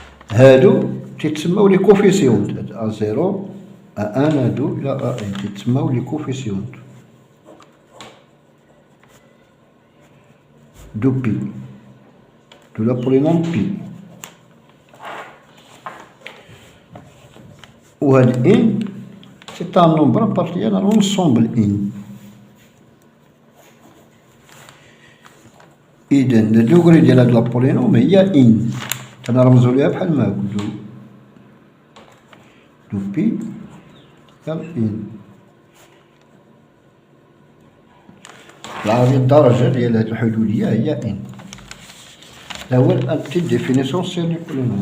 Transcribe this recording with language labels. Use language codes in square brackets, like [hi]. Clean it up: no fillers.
[ar] هادو تيتسماو لي كوفيسيونت، هاد ا زيرو ا ان هادو إلى ا ان تيتسماو لي كوفيسيونت دو بي دو لا بولينوم بي. وهاد ان [fr] c'est un nombre appartenant à l'ensemble n. [ar] إذا الدوغري ديال هاد لابولينوم هي ان، تنرمزو ليها بحال ما هاكا دو بي ديال ان. العربية الدرجة ديال هاد الحدودية هي ان. هذا هو البتيت ديفينيسيون سير لي بولينوم.